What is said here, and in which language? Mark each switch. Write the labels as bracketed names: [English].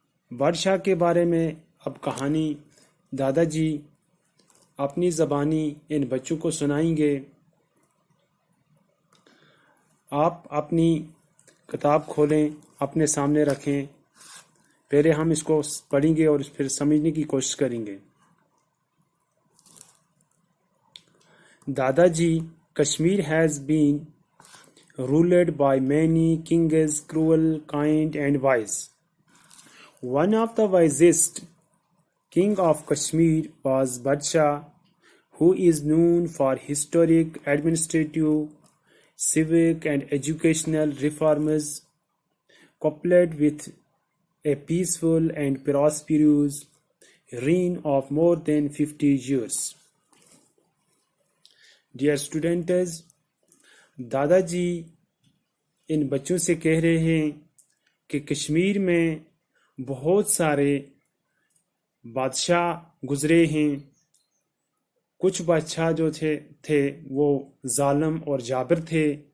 [Urdu] بادشاہ کے بارے میں اب کہانی دادا جی اپنی زبانی ان بچوں کو سنائیں گے. آپ اپنی کتاب کھولیں، اپنے سامنے رکھیں. پہلے ہم اس کو پڑھیں گے اور پھر سمجھنے کی کوشش کریں گے. [English] دادا جی Kashmir has been ruled by many kings, cruel, kind and wise. One of the wisest king of Kashmir was Badshah, who is known for historic, administrative, civic and educational reforms, coupled with a peaceful and prosperous reign of more than 50 years. [Urdu] Dear students, دادا جی ان بچوں سے کہہ رہے ہیں کہ کشمیر میں بہت سارے بادشاہ گزرے ہیں. کچھ بادشاہ جو تھے وہ ظالم اور جابر تھے.